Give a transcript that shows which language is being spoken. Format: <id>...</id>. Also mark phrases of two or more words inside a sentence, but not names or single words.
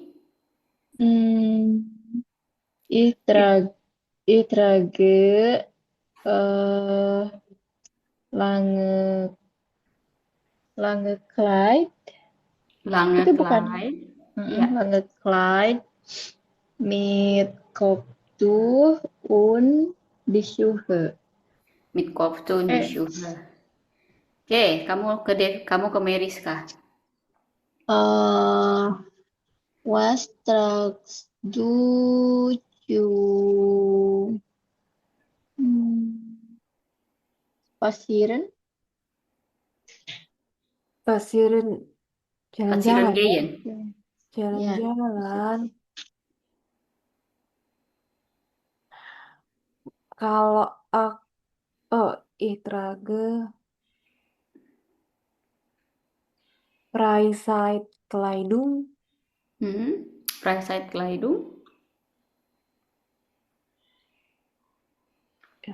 <de>Ich trage lange Kleid. Lange</de> <id>Itu bukan.</id> <de>Kleid. Iya. Lange Kleid mit du und die Schuhe. Mit Kopftuch und die Schuhe.</de> <id>Oke, kamu ke Meris kah?</id> <de>Was tragst du spazieren? Pasirin Spazieren</de> <id>jalan-jalan.</id> <de>gehen.</de> <id>Jalan-jalan. Kalau</id> <de>ich trage Freizeitkleidung. Freizeitkleidung. Ja.</de>